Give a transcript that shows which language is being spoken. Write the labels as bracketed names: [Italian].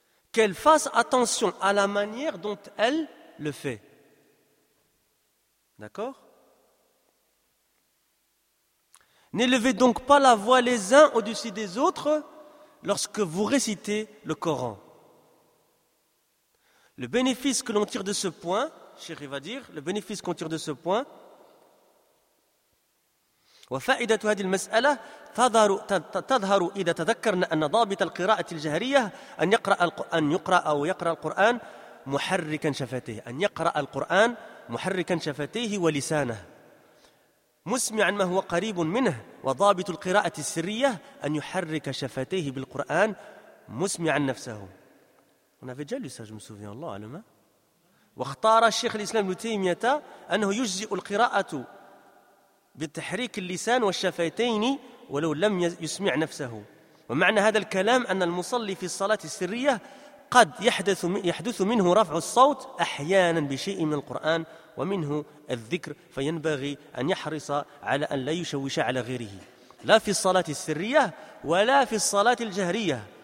[French] Qu'elle fasse attention à la manière dont elle le fait. D'accord? N'élevez donc pas la voix les uns au-dessus des autres lorsque vous récitez le Coran. Le bénéfice que l'on tire de ce point, [Arabic] Cheikh va dire, le bénéfice qu'on tire de ce point, وفائدة هذه المسألة تظهر إذا تذكرنا أن ضابط القراءة الجهرية أن يقرأ القرآن محركا شفتيه أن يقرأ القرآن محركا شفتيه ولسانه مسمعا ما هو قريب منه وضابط القراءة السرية أن يحرك شفتيه بالقرآن مسمعا نفسه. [French] On avait déjà lu ça, je me souviens, Allah alama. [Arabic] واختار الشيخ الإسلام ابن تيمية أنه يجزئ القراءة بتحريك اللسان والشفتين ولو لم يسمع نفسه. ومعنى هذا الكلام أن المصلي في الصلاة السرية قد يحدث منه رفع الصوت أحيانا بشيء من القرآن ومنه الذكر فينبغي أن يحرص على أن لا يشوش على غيره لا في الصلاة السرية ولا في الصلاة الجهرية.